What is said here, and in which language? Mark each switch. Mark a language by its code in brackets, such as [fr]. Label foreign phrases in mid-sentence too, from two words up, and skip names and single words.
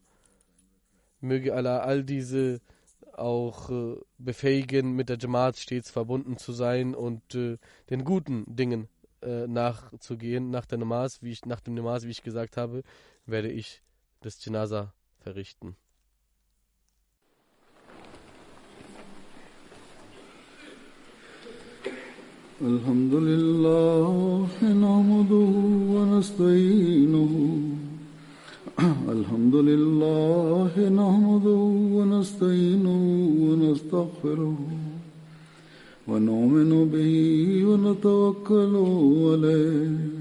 [de] Möge Allah all diese auch befähigen, mit der Jamaat stets verbunden zu sein und den guten Dingen nachzugehen. Nach dem Namaz, wie ich gesagt habe, werde ich das Janaza verrichten. [ar] الحمد لله نحمده ونستعينه الحمد لله نحمده ونستعينه ونستغفره ونؤمن به ونتوكل عليه